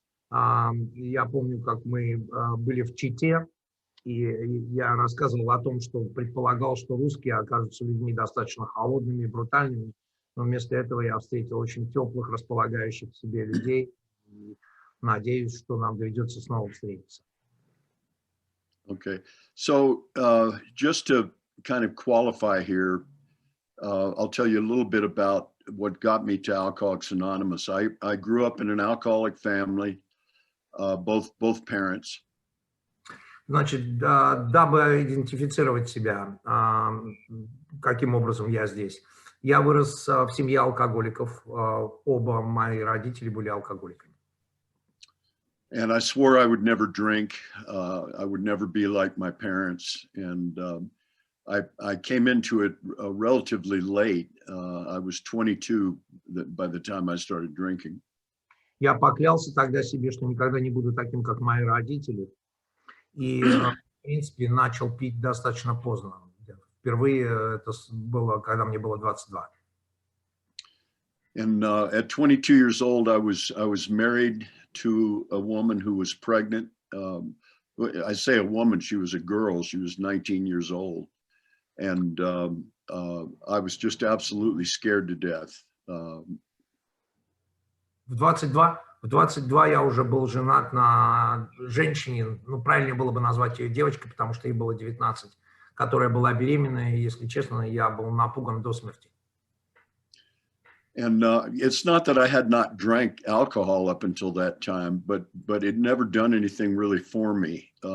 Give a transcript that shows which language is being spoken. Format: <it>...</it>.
<ru>Я помню, как мы были в Чите, и я рассказывал о том, что предполагал, что русские окажутся людьми достаточно холодными и брутальными, но вместо этого я встретил очень теплых, располагающих к себе людей. И надеюсь, что нам доведется снова встретиться.</ru> <en>Okay, so just to kind of qualify here, I'll tell you a little bit about what got me to Alcoholics Anonymous. I grew up in an alcoholic family, both parents.</en> <ru>Значит, дабы идентифицировать себя, каким образом я здесь. Я вырос в семье алкоголиков. Оба мои родители были алкоголиками.</ru> <en>And I swore I would never drink. I would never be like my parents. And I came into it relatively late. I was 22 by the time I started drinking.</en> <ru>Я поклялся тогда себе, что никогда не буду таким, как мои родители. И, в принципе, начал пить достаточно поздно. Впервые это было, когда мне было 22.</ru> <en>And at 22 years old, I was married to a woman who was pregnant. I say a woman, she was a girl. She was 19 years old. And I was just absolutely scared to death.</en> <ru>В 22 я уже был женат на женщине, ну, правильнее было бы назвать ее девочкой, потому что ей было 19, которая была беременная, и, если честно, я был напуган до смерти.</ru> <en>And it's not that I had not drank alcohol up until that time, but it never done anything really for me.</en>